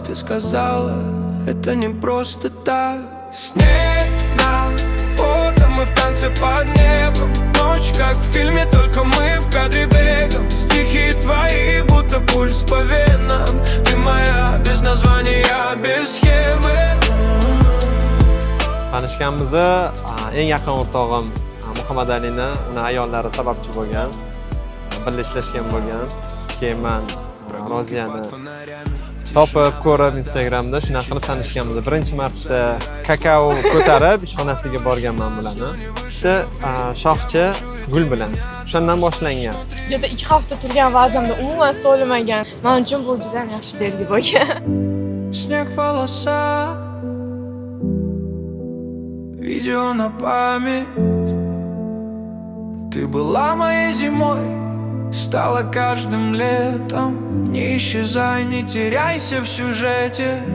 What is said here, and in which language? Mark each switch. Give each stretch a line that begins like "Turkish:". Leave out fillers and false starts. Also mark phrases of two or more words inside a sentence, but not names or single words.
Russian: Ты сказала, это не просто так. Снег на фото, мы в танце под небом. Ночь, как в фильме, только мы в кадре бегом. Стихи твои, будто пульс по венам. Ты моя, без названия, без схемы.
Uzbek: Tanishganimizda eng yaqin o'rtog'im Muhammad Alini uni ayollari sababchi bo'lgan, birlashgan bo'lgan. Keyin men Roziyani topib ko'rib Instagramda shunaqa qilib tanishganmiz. Birinchi marta kakao ko'tarib ishxonasiga borganman bularni. Bitta shoxcha gul bilan. O'shandan boshlangan. Juda 2 hafta turgan vazimda umuman so'lamagan. Men uchun bu juda yaxshi belgi bo'lgan.
Russian: Снег в волосах, видео на память. Ты была моей зимой, стала каждым летом. Не исчезай, не теряйся в сюжете.